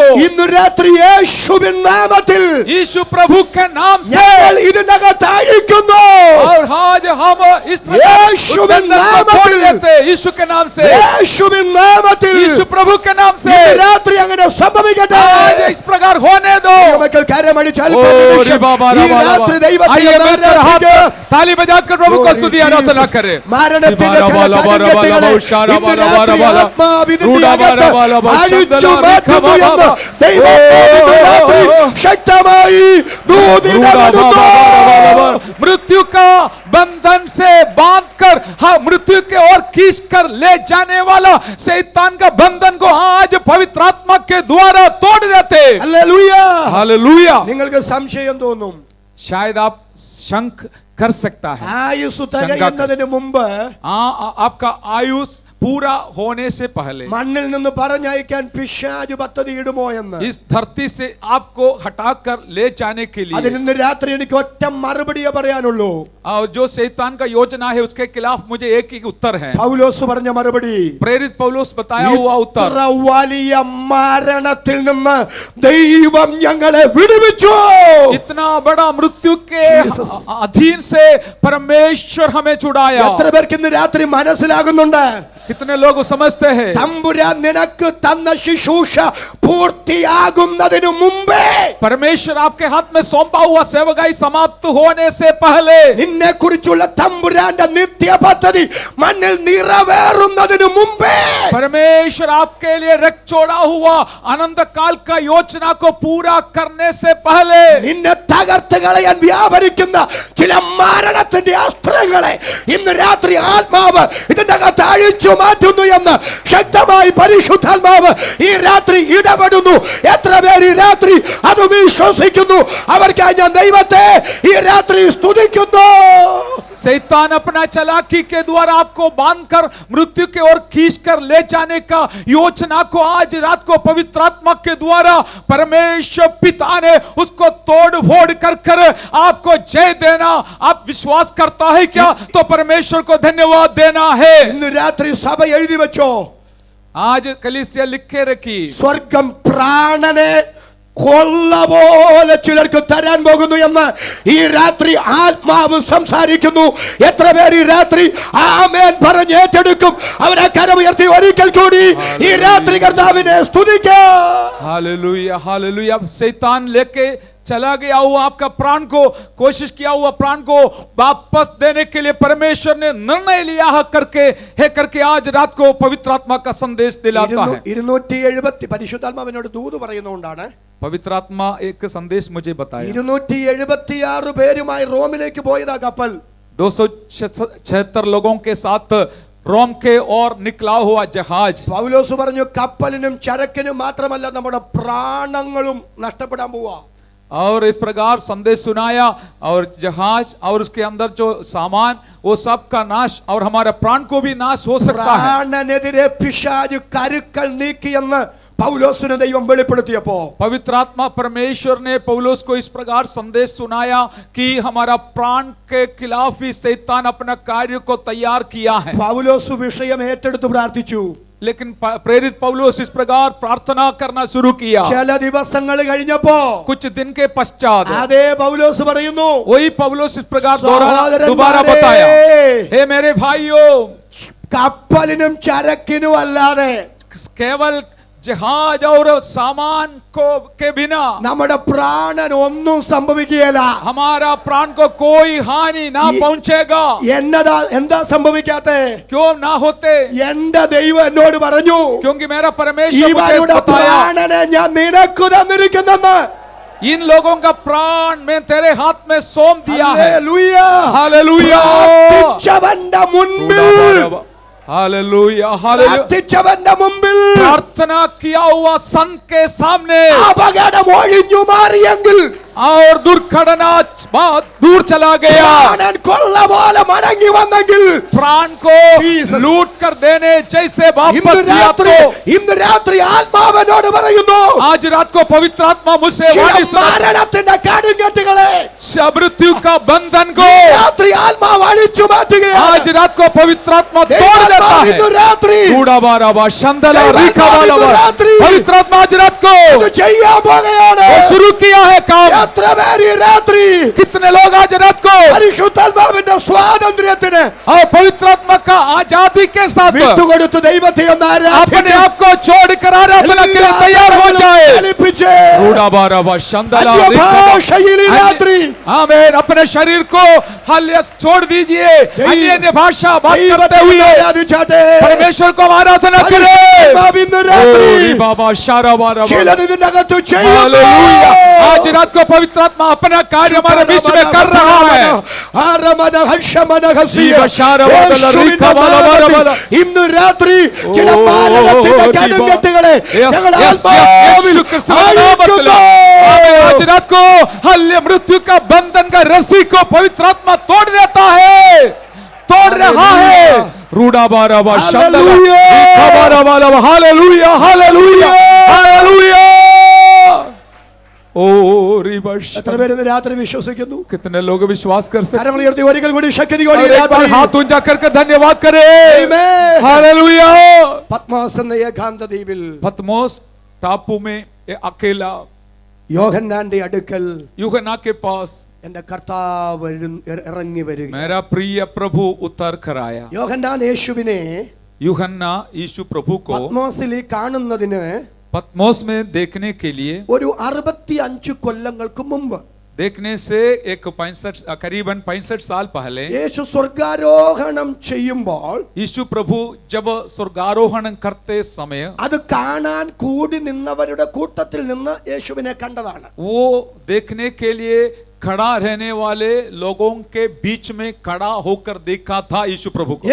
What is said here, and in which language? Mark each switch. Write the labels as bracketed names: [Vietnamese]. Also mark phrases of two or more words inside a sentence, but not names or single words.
[Malayalam] ഇന്ന് രാത്രി യേശുവിൻ നാമത്തിൽ [Hindi] यीशु प्रभु के नाम से [Malayalam] ഞങ്ങൾ ഇതിനകത്ത് അഴിക്കുന്നു. [Hindi] और आज हम इस [Malayalam] യേശുവിൻ നാമത്തിൽ [Hindi] यीशु के नाम से [Malayalam] യേശുവിൻ നാമത്തിൽ [Hindi] यीशु प्रभु के नाम से [Malayalam] ഇന്ന് രാത്രി അങ്ങനെ സംഭവിക്കട്ടെ. [Hindi] आज इस प्रकार होने दो। [Malayalam] മക്കൾ കരമടിച്ചാൽ ओ रे बाबा ഈ രാത്രി ദൈവത്തെ [Hindi] आइए मिलकर हाथ [Malayalam] ആരാധിക്കുക. [Hindi] ताली बजाकर प्रभु को स्तुति आराधना करें। [Malayalam] മരണത്തിന്റെ ചില കടുംകെട്ടുകളെ ഇന്ന് രാത്രി ആത്മാവിന്റെ അകത്ത് അഴിച്ചു മാറ്റുന്നു എന്ന് ദൈവം രാത്രി ശക്തമായി ദൂതിടുന്നു. [Hindi] मृत्यु का बंधन से बांधकर मृत्यु के ओर खींच कर ले जाने वाला शैतान का बंधन को आज पवित्र आत्मा के द्वारा तोड़ देते। [Malayalam] ഹല്ലേലൂയ. [Hindi] हालेलुया। [Malayalam] നിങ്ങൾക്ക് സംശയം തോന്നും, [Hindi] शायद आप शंक कर सकता है, [Malayalam] ആയുസ് തികയുന്നതിന് മുമ്പ് [Hindi] आपका आयुष पूरा होने से पहले [Malayalam] മണ്ണിൽ നിന്ന് പറഞ്ഞയക്കാൻ പിശാച് പദ്ധതി ഇടുമോ എന്ന്. [Hindi] इस धरती से आपको हटाकर ले जाने के लिए [Malayalam] അതിന് രാത്രി എനിക്ക് ഒറ്റ മറുപടിയേ പറയാനുള്ളൂ. [Hindi] और जो शैतान का योजना है उसके खिलाफ मुझे एक ही उत्तर है। [Malayalam] പൗലോസ് പറഞ്ഞ മറുപടി, [Hindi] प्रेरित पौलुस बताया हुआ उत्तर, [Malayalam] ഇത്ര വലിയ മരണത്തിൽ നിന്ന് ദൈവം ഞങ്ങളെ വിടുവിച്ചു. [Hindi] इतना बड़ा मृत्यु के अधीन से परमेश्वर हमें छुड़ाया। [Malayalam] എത്ര പേർക്ക് ഇന്ന് രാത്രി മനസ്സിലാകുന്നുണ്ട്? [Hindi] कितने लोग समझते हैं [Malayalam] തമ്പുരാൻ നിനക്ക് തന്ന ശുശ്രൂഷ പൂർത്തിയാകുന്നതിനു മുമ്പേ [Hindi] परमेश्वर आपके हाथ में सौंपा हुआ सेवकाई समाप्त होने से पहले [Malayalam] നിന്നെ കുറിച്ചുള്ള തമ്പുരാന്റെ നിത്യ പദ്ധതി മണ്ണിൽ നിറവേറുന്നതിനു മുമ്പേ [Hindi] परमेश्वर आपके लिए रख छोड़ा हुआ अनंत काल का योजना को पूरा करने से पहले [Malayalam] നിന്നെ തകർത്ത് കളയാൻ വ്യാപരിക്കുന്ന ചില മരണത്തിന്റെ അസ്ത്രങ്ങളെ ഇന്ന് രാത്രി ആത്മാവ് ഇതിന്റെ അകത്ത് അഴിച്ചു മാറ്റുന്നു എന്ന് ശക്തമായി പരിശുദ്ധാത്മാവ് ഈ രാത്രി ഇടപെടുന്നു. എത്ര പേര് ഈ രാത്രി അത് വിശ്വസിക്കുന്നു? അവർക്കായി ഞാൻ ദൈവത്തെ ഈ രാത്രി സ്തുതിക്കുന്നു. [Hindi] शैतान अपना चालाकी के द्वारा आपको बांधकर मृत्यु की ओर खींचकर ले जाने का योजना को आज रात को पवित्र आत्मा के द्वारा परमेश्वर पिता ने उसको तोड़ फोड़ कर कर आपको जय देना आप विश्वास करता है क्या? तो परमेश्वर को धन्यवाद देना है. [Malayalam] ഇന്ന് രാത്രി സഭ എഴുതി വെച്ചോ, [Hindi] आज कलीसिया लिखे रखी [Malayalam] സ്വർഗം പ്രാണനെ കൊള്ള പോലെ ചിലർക്ക് തരാൻ പോകുന്നു എന്ന് ഈ രാത്രി ആത്മാവ് സംസാരിക്കുന്നു. എത്ര പേര് ഈ രാത്രി ആമേൻ പറഞ്ഞ് ഏറ്റെടുക്കും? അവരെ കരമുയർത്തി ഒരിക്കൽ കൂടി ഈ രാത്രി കർത്താവിനെ സ്തുതിക്കാം. [Hindi] हालेलुया हालेलुया. शैतान लेके चला गया हुआ आपका प्राण को, कोशिश किया हुआ प्राण को वापस देने के लिए परमेश्वर ने निर्णय लिया है करके आज रात को पवित्र आत्मा का संदेश दिलाता है. [Malayalam] 270 പരിശുദ്ധാത്മാവിനോട് ദൂത് പറയുന്നതുകൊണ്ടാണ് [Hindi] पवित्र आत्मा एक संदेश मुझे बताया. [Malayalam] 276 പേരുമായി റോമിലേക്ക് പോയതാ കപ്പൽ. [Hindi] 276 लोगों के साथ रोम के और निकला हुआ जहाज. [Malayalam] പൗലോസ് പറഞ്ഞു കപ്പലിനും ചരക്കിനും മാത്രമല്ല നമ്മുടെ പ്രാണങ്ങളും നഷ്ടപ്പെടാൻ പോവാ. [Hindi] और इस प्रकार संदेश सुनाया और जहाज और उसके अंदर जो सामान वो सब का नाश और हमारा प्राण को भी नाश हो सकता है. [Malayalam] പ്രാണനെതിരെ പിശാച് കരുക്കൾ നീക്കിയെന്ന് പൗലോസിനെ ദൈവം വെളിപ്പെടുത്തിയപ്പോ [Hindi] पवित्र आत्मा परमेश्वर ने पौलुस को इस प्रकार संदेश सुनाया कि हमारा प्राण के खिलाफ ही शैतान अपना कार्य को तैयार किया है. [Malayalam] പൗലോസ് വിഷയം ഏറ്റെടുത്ത് പ്രാർത്ഥിച്ചു. [Hindi] लेकिन प्रेरित पौलुस इस प्रकार प्रार्थना करना शुरू किया. [Malayalam] ചില ദിവസങ്ങൾ കഴിഞ്ഞപ്പോ [Hindi] कुछ दिन के पश्चात [Malayalam] അതേ പൗലോസ് പറയുന്നു, [Hindi] वही पौलुस इस प्रकार [Malayalam] സഹോദരന്മാരേ, [Hindi] दोबारा बताया, हे मेरे भाइयों, [Malayalam] കപ്പലിനും ചരക്കിനും അല്ലാതെ [Hindi] केवल जहाज और सामान को के बिना [Malayalam] നമ്മുടെ പ്രാണൻ ഒന്നും സംഭവിക്കുകയില്ല. [Hindi] हमारा प्राण को कोई हानि ना पहुंचेगा. [Malayalam] എന്താ സംഭവിക്കാത്തെ? [Hindi] क्यों ना होते? [Malayalam] എന്റെ ദൈവം എന്നോട് പറഞ്ഞു, [Hindi] क्योंकि मेरा परमेश्वर मुझे [Malayalam] ഇവരുടെ [Hindi] बताया, [Malayalam] പ്രാണനെ ഞാൻ നിനക്ക് തന്നിരിക്കുന്നെന്ന്. [Hindi] इन लोगों का प्राण मैं तेरे हाथ में सौंप दिया है. [Malayalam] ഹല്ലേലൂയ. [Hindi] हालेलुया [Malayalam] പ്രാർത്ഥിച്ചവന്റെ മുൻപിൽ [Hindi] हालेलुया हालेलुया. [Malayalam] പ്രാർത്ഥിച്ചവന്റെ മുമ്പിൽ [Hindi] प्रार्थना किया हुआ संत के सामने [Malayalam] അപകടം ഒഴിഞ്ഞു മാറിയെങ്കിൽ [Hindi] और दुर्घटना दूर चला गया. [Malayalam] പ്രാണൻ കൊള്ള പോലെ മടങ്ങി വന്നെങ്കിൽ [Hindi] प्राण को Jesus. लूट कर देने जैसे वापस दिया तो [Malayalam] ഇന്ന് രാത്രി ആത്മാവനോട് പറയുന്നു, [Hindi] आज रात को पवित्र आत्मा मुझसे [Malayalam] ചില [Hindi] वाणी सुना, [Malayalam] മരണത്തിന്റെ കടുങ്കെട്ടുകളെ [Hindi] मृत्यु का बंधन को [Malayalam] രാത്രി ആത്മാവ് അഴിച്ചു മാറ്റുകയാണ്. [Hindi] आज रात को पवित्र आत्मा तोड़ देता है. [Malayalam] ഇന്ന് രാത്രി कूड़ा बारा बा शंदला रीखा वाला बा. [Hindi] पवित्र आत्मा आज रात को [Malayalam] ഇത് ചെയ്യാൻ പോകുകയാണ്. [Hindi] वो शुरू किया है काम. [Malayalam] എത്ര പേര് ഈ രാത്രി [Hindi] कितने लोग आज रात को [Malayalam] പരിശുദ്ധാത്മാവിന്റെ സ്വാതന്ത്ര്യത്തിന് [Hindi] और पवित्र आत्मा का आजादी के साथ [Malayalam] വിട്ടുകൊടുത്ത് ദൈവത്തെ ഒന്ന് [Hindi] अपने [Malayalam] ആരാധിച്ച് [Hindi] आप को छोड़कर आराधना के लिए तैयार हो जाए. [Malayalam] ചലിപ്പിച്ച് कूड़ा बारा बा शंदला रीखा बा. അന്യഭാഷയിൽ ഈ രാത്രി [Hindi] आमीन. अपने शरीर को हल्ले छोड़ दीजिए. अन्य भाषा बात करते [Malayalam] ദൈവത്തെ [Hindi] हुए [Malayalam] ആരാധിച്ചാട്ടെ. [Hindi] परमेश्वर को आराधना करें. [Malayalam] പരിശുദ്ധാത്മാവ് ഇന്ന് രാത്രി ओरी बाबा शारा बारा बारा. ചിലത് ഇതിന്റെ അകത്ത് [Hindi] हालेलुया. आज रात को पवित्र आत्मा अपना कार्य हमारे बीच में कर रहा है. [Malayalam] ഇന്ന് രാത്രി ചില മരണത്തിന്റെ കടുങ്കെട്ടുകളെ ഞങ്ങൾ ആത്മാവിൽ അഴിക്കുന്നു. [Hindi] आज रात को हल्ले मृत्यु का बंधन का रस्सी को पवित्र आत्मा तोड़ देता है, तोड़ रहा है. रूडा बारा बा Hallelujah. हालेलुया हालेलुया हालेलुया. [Malayalam] എത്ര പേര് ഇന്ന് രാത്രി വിശ്വസിക്കുന്നു? [Hindi] कितने लोग विश्वास कर सकते [Malayalam] കരങ്ങൾ ഉയർത്തി ഒരിക്കൽ കൂടി ശക്തിയോടെ [Hindi] हैं? एक बार हाथ ऊंचा कर धन्यवाद करें. Amen. हालेलुया. [Malayalam] പത്മോസ് എന്ന ഏകാന്ത ദ്വീപിൽ [Hindi] पतमोस टापू में अकेला [Malayalam] യോഹന്നാന്റെ അടുക്കൽ [Hindi] यूहन्ना के पास [Malayalam] എന്റെ കർത്താവ് ഇറങ്ങി വരിക. [Hindi] मेरा प्रिय प्रभु उतर कर आया. [Malayalam] യോഹന്നാൻ യേശുവിനെ [Hindi] यूहन्ना यीशु प्रभु को [Malayalam] പത്മോസിൽ ഈ കാണുന്നതിന് [Hindi] पत्मोस में देखने के लिए [Malayalam] ഒരു 65 കൊല്ലങ്ങൾക്ക് മുമ്പ് [Hindi] देखने से एक 65 करीबन 65 साल पहले [Malayalam] യേശു സ്വർഗാരോഹണം ചെയ്യുമ്പോൾ [Hindi] यीशु प्रभु जब स्वर्गारोहण करते समय [Malayalam] അത് കാണാൻ കൂടി നിന്നവരുടെ കൂട്ടത്തിൽ നിന്ന് യേശുവിനെ കണ്ടതാണ്. [Hindi] वो देखने के लिए खड़ा रहने वाले लोगों के बीच में खड़ा होकर देखा था यीशु प्रभु को.